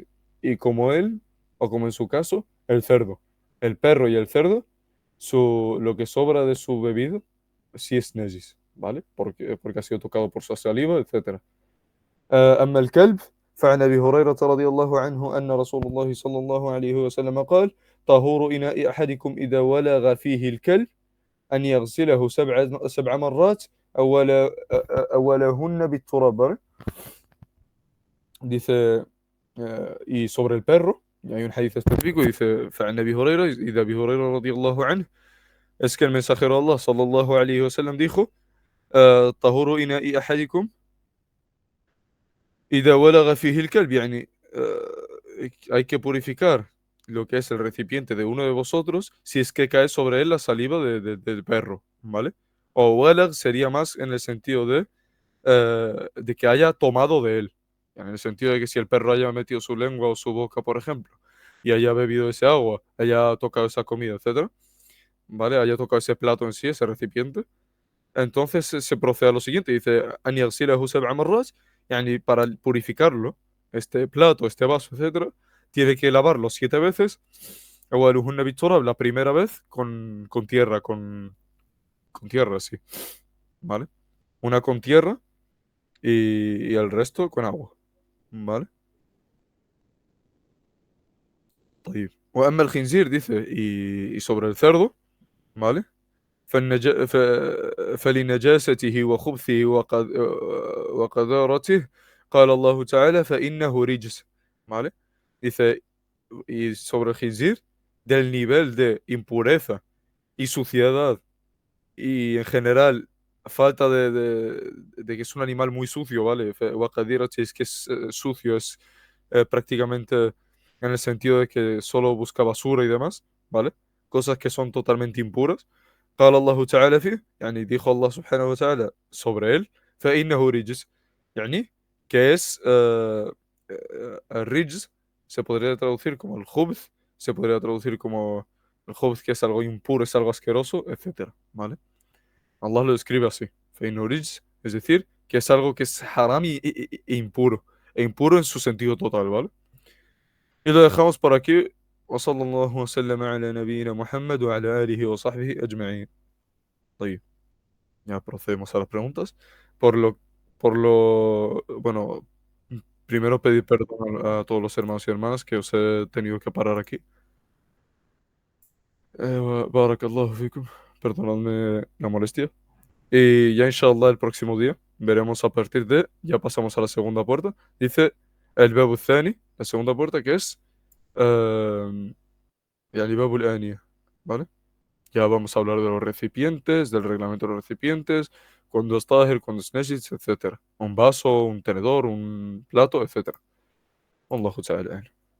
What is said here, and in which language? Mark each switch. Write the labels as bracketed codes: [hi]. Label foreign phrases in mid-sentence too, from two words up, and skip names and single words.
[es] Y como él, o como en su caso, el cerdo. El perro y el cerdo, lo que sobra de su bebida, sí es najis, ¿vale? Porque ha sido tocado por su saliva, etcétera. [ar] أما الكلب فعن أبي هريرة رضي الله عنه أن رسول الله صلى الله عليه وسلم قال طهور إناء أحدكم إذا ولغ فيه الكلب أن يغسله سبع مرات أول أولهن بالتراب, [es] ¿vale? Dice, y sobre el perro, y hay un hadith específico, dice, [ar] فعن أبي هريرة, [es] y de Abi Huraira [ar] رضي الله عنه, [es] es que el mensajero de Allah [ar] صلى الله عليه وسلم [es] dijo, [ar] طهور إناء أحدكم إذا ولغ فيه الكلب, يعني [es] hay que purificar lo que es el recipiente de uno de vosotros si es que cae sobre él la saliva del perro, ¿vale? O walag sería más en el sentido de que haya tomado de él, en el sentido de que si el perro haya metido su lengua o su boca, por ejemplo, y haya bebido ese agua, haya tocado esa comida, etcétera, ¿vale? Haya tocado ese plato en sí, ese recipiente, entonces se procede a lo siguiente, dice, [ar] "أن يغسله سبع مرات", [es] yani para purificarlo, este plato, este vaso, etcétera, tiene que lavarlo 7 veces. [ar] أولهن بالتراب, [es] la primera vez con tierra, con tierra, sí, ¿vale? Una con tierra y el resto con agua, ¿vale? [ar] طيب. وأما الخنزير, [es] dice, y sobre el cerdo, ¿vale? [ar] فالنج... ف... فلنجاسته وخبثه وقذارته قال الله تعالى فإنه رجس, [es] ¿vale? Dice, y sobre el khinzir, del nivel de impureza y suciedad y en general falta de que es un animal muy sucio, ¿vale? وقذارته es que es sucio, es prácticamente en el sentido de que solo busca basura y demás, ¿vale? Cosas que son totalmente impuras. [ar] قال الله تعالى فيه, يعني dijo الله سبحانه وتعالى [es] sobre él, [ar] فإنه رجس, يعني [es] que es الرجس, se podría traducir como el khubth, se podría traducir como el khubth, que es algo impuro, es algo asqueroso, etcétera, ¿vale? Allah lo describe así, [ar] فإنه رجس, [es] es decir, que es algo que es haram e impuro, e impuro en su sentido total, ¿vale? Y lo dejamos por aquí. [ar] وصلى الله وسلم على نبينا محمد وعلى آله وصحبه أجمعين. طيب, [es] ya procedemos a las preguntas. Por lo, bueno, primero pedir perdón a todos los hermanos y hermanas que os he tenido que parar aquí. [ar] بارك الله فيكم. [es] Perdonadme la molestia. Y ya inshallah el próximo día veremos a partir ya pasamos a la segunda puerta. Dice el [ar] الباب الثاني, [es] la segunda puerta que es eh, [ar] يعني باب الآنية, [es] ¿vale? Ya vamos a hablar de los recipientes, del reglamento de los recipientes, cuando es tahir, cuando es najis, etcétera. Un vaso, un tenedor, un plato, etcétera. [ar] الله تعالى.